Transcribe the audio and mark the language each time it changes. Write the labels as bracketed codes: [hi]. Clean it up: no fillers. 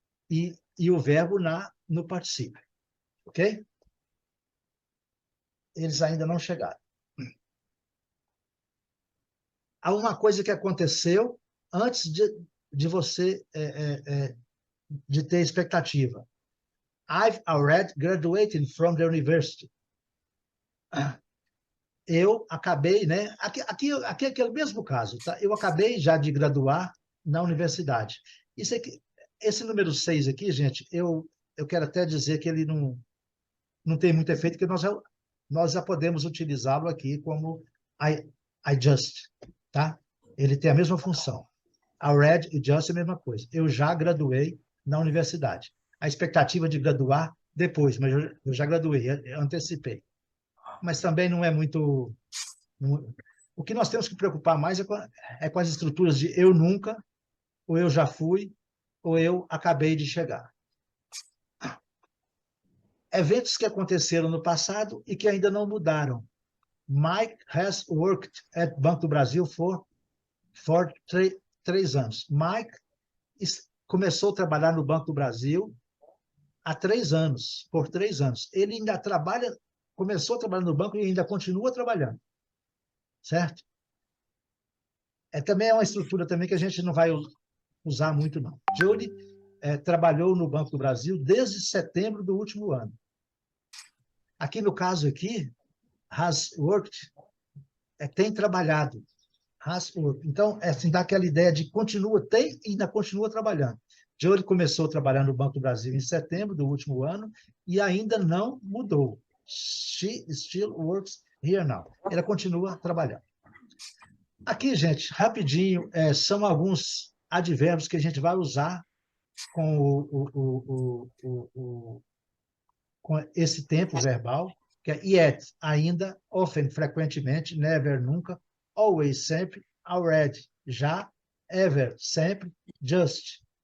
[pt] E o verbo no particípio. Ok? Eles ainda não chegaram. Há uma coisa que aconteceu antes de você de ter expectativa. [en] I've already graduated from the university. [pt] Eu acabei, né? Aqui é aquele mesmo caso, tá? Eu acabei já de graduar na universidade. Isso aqui, esse número 6 aqui, gente, eu quero até dizer que ele não tem muito efeito, porque nós já podemos utilizá-lo aqui como [en] I just, [pt] tá? Ele tem a mesma função. Already e just é a mesma coisa. Eu já graduei na universidade. A expectativa de graduar depois, mas eu já graduei, eu antecipei. Mas também não é muito... O que nós temos que preocupar mais é com as estruturas de eu nunca, ou eu já fui, ou eu acabei de chegar. Eventos que aconteceram no passado e que ainda não mudaram. [en] Mike has worked at Banco do Brasil for 3 [pt] anos. Mike começou a trabalhar no Banco do Brasil há 3 anos, por 3 anos. Ele ainda começou a trabalhar no banco e ainda continua trabalhando. Certo? Também é uma estrutura também que a gente não vai usar muito, não. Julie trabalhou no Banco do Brasil desde setembro do último ano. Aqui no caso aqui, [en] has worked, [pt] tem trabalhado. Has worked. Então, assim, dá aquela ideia de tem e ainda continua trabalhando. Julie começou a trabalhar no Banco do Brasil em setembro do último ano e ainda não mudou. [en] She still works here now. [pt] Ela continua trabalhando. Aqui, gente, rapidinho, são alguns advérbios que a gente vai usar com, com esse tempo verbal, que é yet, ainda, often, frequentemente, never, nunca, always, sempre, already, já, ever, sempre, just.